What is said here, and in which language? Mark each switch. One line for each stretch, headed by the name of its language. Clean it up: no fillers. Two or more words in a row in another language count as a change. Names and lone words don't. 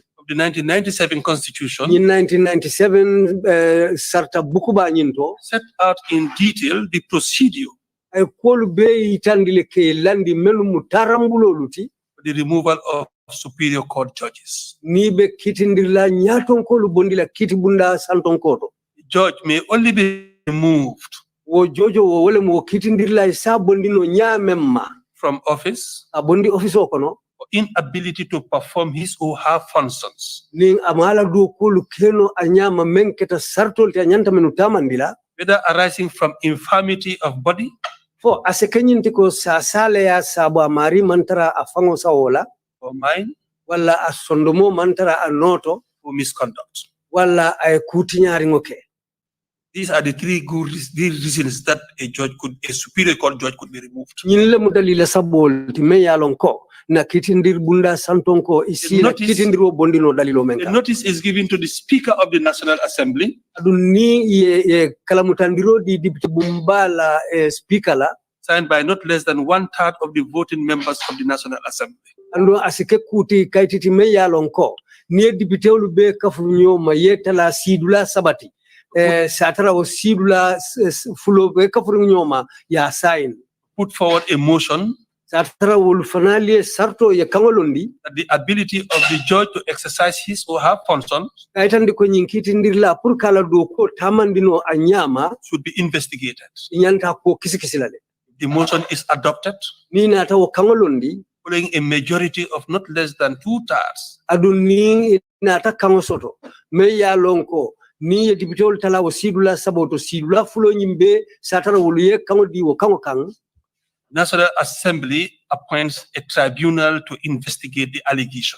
English: of the 1997 Constitution
Mandingo: in 1997 sarta bukuba nyinto
English: set out in detail the procedure
Mandingo: ay kolu be itandile ke landi melu mutarambulo luti
English: for the removal of superior court judges.
Mandingo: ni be kitindirla nyaton kolu bondila kiti bunda santon koto.
English: The judge may only be removed
Mandingo: wo jojo wo wole mo kitindirla sa bondino nyamemma
English: from office
Mandingo: abondi office okono
English: for inability to perform his or her functions,
Mandingo: ning amala do kolu keno anyama menketa sartol te anyanta menu tamandila
English: whether arising from infirmity of body
Mandingo: fo asekenyinti ko sa sale ya sabo amari mantara afango sawola
English: or mind
Mandingo: wala asondomo mantara anoto
English: or misconduct.
Mandingo: wala ay kutinyari ngoke.
English: These are the three reasons that a superior court judge could be removed.
Mandingo: Nyinle mudalila sabol ti me yalon ko na kitindir bunda santon ko isila kitindiro bondino dalilo menka.
English: The notice is given to the Speaker of the National Assembly,
Mandingo: Aduni ye kalamutandiro di deputy bumbala speaker la
English: signed by not less than 1/3 of the voting members of the National Assembly.
Mandingo: ando asike kuti kaititi me yalon ko ni deputy olu be kafu nyoma yetala sidula sabati satara o sidula fulo be kafu nyoma ya sign
English: Put forward a motion
Mandingo: satara wol fanali sarto ye kangolondi
English: that the ability of the judge to exercise his or her functions
Mandingo: kaitandi ko nyinkiti ndirla pour kala do ko tamandino anyama
English: should be investigated.
Mandingo: nyanta ko kisikisilale.
English: The motion is adopted
Mandingo: Ni na tawo kangolondi
English: following a majority of not less than 2/3
Mandingo: aduni na ta kangosoto me ya lonko ni dibitol tala o sidula saboto sidula fulo nyimbe satara woluye kangodi wo kango kang.
English: National Assembly appoints a tribunal to investigate the allegation.